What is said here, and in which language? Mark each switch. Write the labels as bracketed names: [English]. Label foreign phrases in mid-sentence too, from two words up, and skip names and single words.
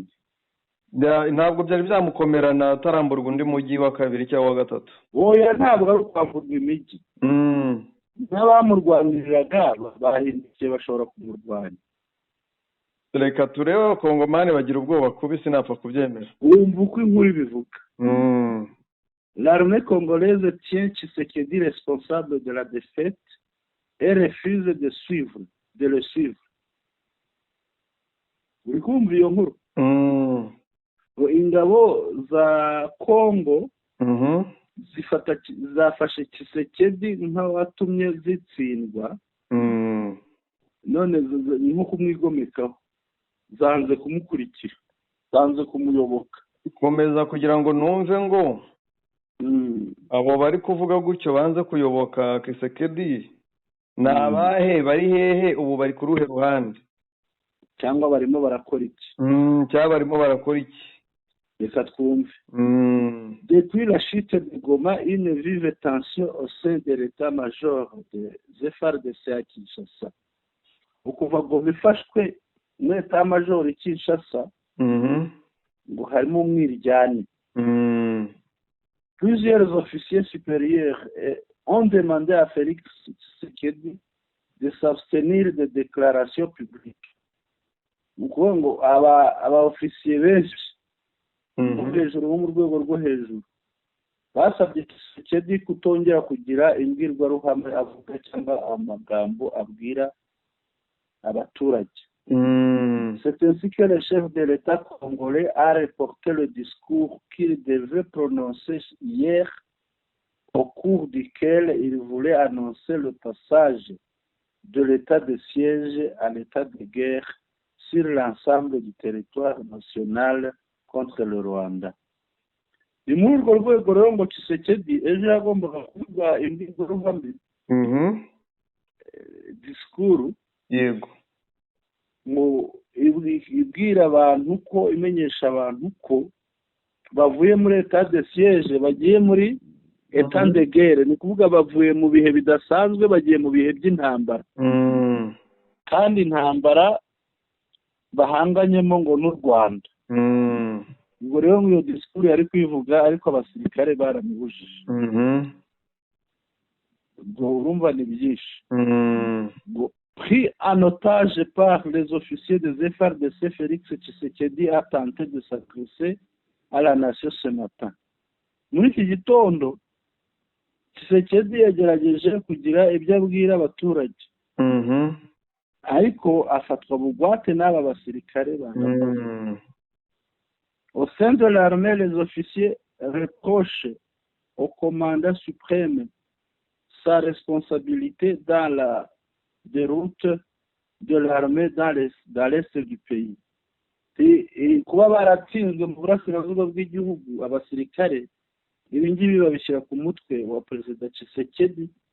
[Kinyarwanda] Ntabwo byari byamukomerana ataramburwa undi mujyi wa kabiri cyangwa wa gatatu. Oya, ntabwo ari ukwamburwa imijyi. N'abamurwaniriraga bahindukiye bashobora kumurwanya. Reka turebe abakongomani bagira ubwoba kubi, sinapfa kubyemera. Wumva uko inkuru ibivuga. [French] L'armée congolaise tient Tshisekedi responsable de la défaite et refuse de le suivre. [Kinyarwanda] Uri kumva iyo nkuru? Ingabo za Kongo zafashe Tshisekedi nk'awatumye zitsindwa, none nko kumwigomekaho, zanze kumukurikira, zanze kumuyoboka. Komeza kugira ngo numve ngo abo bari kuvuga gutyo banze kuyoboka Kisekedi ni abahe, bari hehe, ubu bari ku ruhe ruhande, cyangwa barimo barakora iki? Cyangwa barimo barakora iki? Reka twumve. [French] Depuis la chute de Goma, une vive tension au sein de l'état-major des FARDC à Kinshasa. [Kinyarwanda] Ukuva Goma ifashwe mu état-major i Kinshasa, ngo harimo umwiryane. [French] Plusieurs officiers supérieurs ont demandé à Félix Tshisekedi de s'abstenir de déclarations publiques. [Kinyarwanda] Ukuvuga ngo aba officiers benshi hejuru bo mu rwego rwo hejuru basabye Tshisekedi kutongera kugira imbwirwaruhame avuga cyangwa amagambo abwira abaturage. [French] C'est ainsi que le chef de l'État congolais a reporté le discours qu'il devait prononcer hier, au cours duquel il voulait annoncer le passage de l'état de siège à l'état de guerre sur l'ensemble du territoire national contre le Rwanda. [Kinyarwanda] Ni muri urwo rwego rero ngo Tshisekedi ejo yagombaga kuvuga imbwirwaruhame, disikuru, yego, ngo ibwira abantu ko, imenyesha abantu ko bavuye muri [French] état de siège [Kinyarwanda] bagiye muri [French] état de guerre. [Kinyarwanda] Ni kuvuga bavuye mu bihe bidasanzwe bagiye mu bihe by'intambara, kandi intambara bahanganyemo ngo n'u Rwanda. Ubwo rero iyo disikuru yari kwivuga ariko abasirikare baramubujije. Ubwo urumva ni byinshi. [French] Pris en otage par les officiers des FARDC, Félix Tshisekedi a tenté de s'adresser à la nation ce matin. [Kinyarwanda] Muri iki gitondo Tshisekedi yagerageje kugira ibyo abwira abaturage, ariko afatwa bugwate n'aba basirikare bangana. [French] Au sein de l'armée, les officiers reprochent au commandant suprême sa responsabilité dans la déroute de l'armée dans l'est du pays. [Kinyarwanda] Kuba baratsinzwe mu burasirazuba bw'igihugu, abasirikare ibi ngibi babishyira ku mutwe wa perezida Tshisekedi.